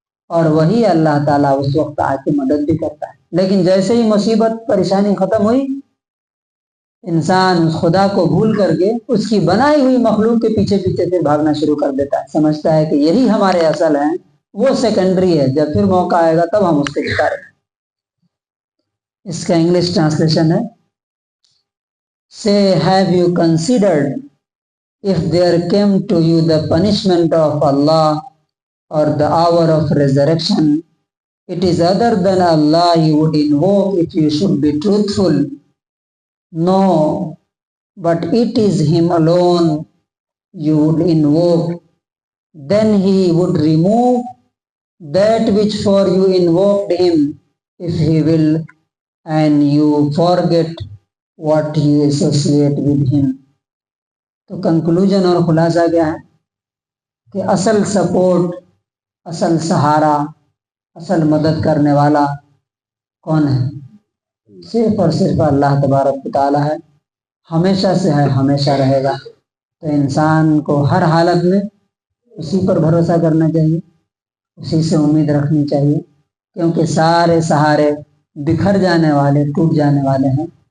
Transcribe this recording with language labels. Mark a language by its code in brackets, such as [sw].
[ur] اور وہی اللہ تعالیٰ اس وقت آ کے مدد بھی کرتا ہے. لیکن جیسے ہی مصیبت پریشانی ختم ہوئی، انسان اس خدا کو بھول کر کے اس کی بنائی ہوئی مخلوق کے پیچھے پیچھے پھر بھاگنا شروع کر دیتا ہے. سمجھتا ہے کہ یہی ہمارے اصل ہیں، وہ سیکنڈری ہے، جب پھر موقع آئے گا تب ہم اس کو پکاریں. اس کا انگلش ٹرانسلیشن ہے، [en] Say, have you considered if there came to you the punishment of Allah or the hour of resurrection, it is other than Allah you would invoke if you should be truthful? No, but it is Him alone you would invoke. Then He would remove that which for you invoked Him if He will, and you forget what you associate with Him. [ur] تو conclusion اور خلاصہ کیا ہے کہ اصل support, اصل سہارا، اصل مدد کرنے والا کون ہے؟ صرف اور صرف اللہ تبارک و تعالیٰ ہے. ہمیشہ سے ہے، ہمیشہ رہے گا. تو انسان کو ہر حالت میں اسی پر بھروسہ کرنا چاہیے، اسی سے امید رکھنی چاہیے، کیونکہ سارے سہارے بکھر جانے والے، ٹوٹ جانے والے ہیں.